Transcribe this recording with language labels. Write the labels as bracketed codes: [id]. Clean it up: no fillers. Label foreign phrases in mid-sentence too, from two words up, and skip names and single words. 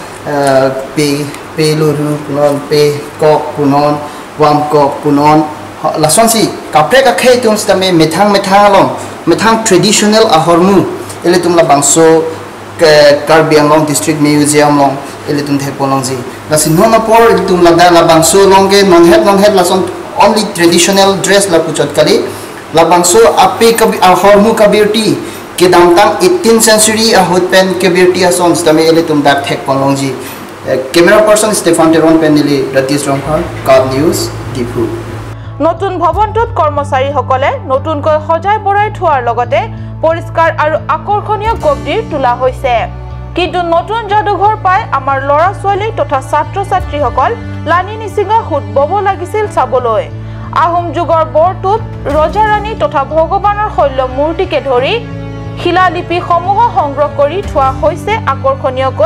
[mjw] pe luru non pe kok punon wam kok punon lason si kapre ka khay tum stame methang long methang traditional ahormu ele tum la bangso Karbi Anglong district museum long ele tum thek polong ji lasi nona por ele tum la da la bangso long ge non het lason only [en] traditional dress [mjw] la puchot kali la bangso ape ka ahormu kabirti ke damtang [en] 18th century [mjw] ahot pen kabirti ason stame ele tum dak thek polong ji [en] camera person [mjw] Stefan Teron Penili Ratish Romhar God News Dipu [as] নতুন ভৱনটোত কৰ্মচাৰীসকলে নতুনকৈ সজাই বৰাই থোৱাৰ লগতে পৰিষ্কাৰ আৰু আকৰ্ষণীয় গব্দিৰ তোলা হৈছে কিন্তু নতুন যাদুঘৰ পাই আমাৰ লৰা ছোৱালী তথা ছাত্ৰ ছাত্ৰীসকল লানি নিচিঙা হুট বব লাগিছিল চাবলৈ আহোম যুগৰ বৰটোপ ৰজা ৰাণী তথা ভগৱানৰ শৈল্য মূৰ্তিকে ধৰি শিলালিপি সমূহ সংগ্ৰহ কৰি থোৱা হৈছে আকৰ্ষণীয়কৈ